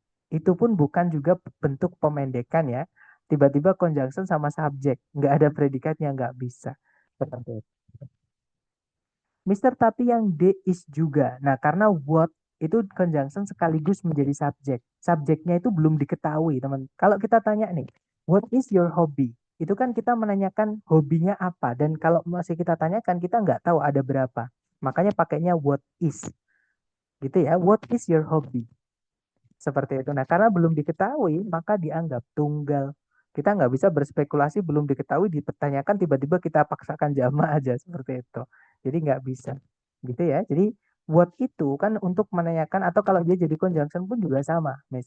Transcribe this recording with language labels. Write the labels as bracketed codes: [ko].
[id] Itu pun bukan juga bentuk pemendekan ya. Tiba-tiba conjunction sama subjek, nggak ada predikatnya, nggak bisa. Seperti itu. Mister tapi yang D is juga. Nah, karena what itu conjunction sekaligus menjadi subjek. Subjeknya itu belum diketahui, teman. Kalau kita tanya nih, [en] what is your hobby? [id] Itu kan kita menanyakan hobinya apa. Dan kalau masih kita tanyakan, kita nggak tahu ada berapa. Makanya pakainya what is. Gitu ya, [en] what is your hobby? [id] Seperti itu. Nah, karena belum diketahui, maka dianggap tunggal. Kita nggak bisa berspekulasi belum diketahui, dipertanyakan tiba-tiba kita paksakan jama aja seperti itu. Jadi nggak bisa. Gitu ya. Jadi what itu kan untuk menanyakan atau kalau dia jadi conjunction pun juga sama. Mas.